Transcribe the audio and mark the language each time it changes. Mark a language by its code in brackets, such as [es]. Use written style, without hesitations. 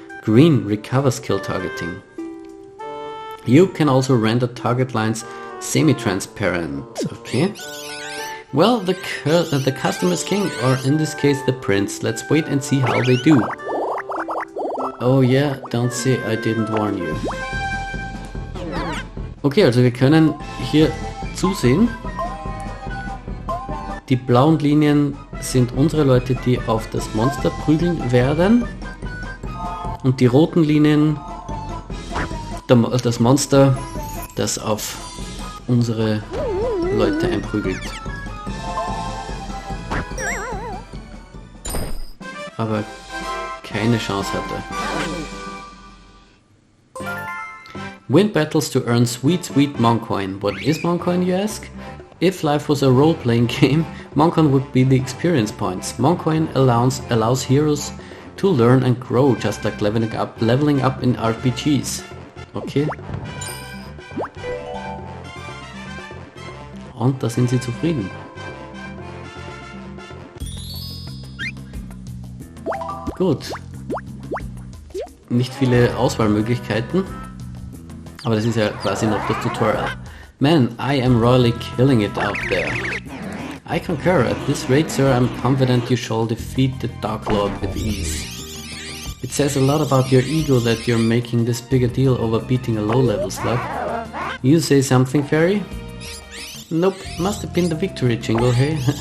[en] Green, recover skill targeting. You can also render target lines semi-transparent. Okay. Well, the customer is king, or in this case the prince. Let's wait and see how they do. Oh yeah, don't say I didn't warn you. [de] Okay, also wir können hier zusehen. Die blauen Linien sind unsere Leute, die auf das Monster prügeln werden. Und die roten Linien das Monster, das auf unsere Leute einprügelt. Aber keine Chance hatte. [en] Win battles to earn sweet Moncoin. What is Moncoin, you ask? If life was a role-playing game, Moncoin would be the experience points. Moncoin allows heroes to learn and grow, just like leveling up in RPGs. Okay. [de] Und da sind sie zufrieden. Gut. Nicht viele Auswahlmöglichkeiten, aber das ist ja quasi noch das Tutorial. [en] Man, I am royally killing it out there. I concur. At this rate, sir, I'm confident you shall defeat the Dark Lord with ease. It says a lot about your ego that you're making this bigger deal over beating a low-level slug. You say something, Fairy? Nope, must have been the victory jingle, hey?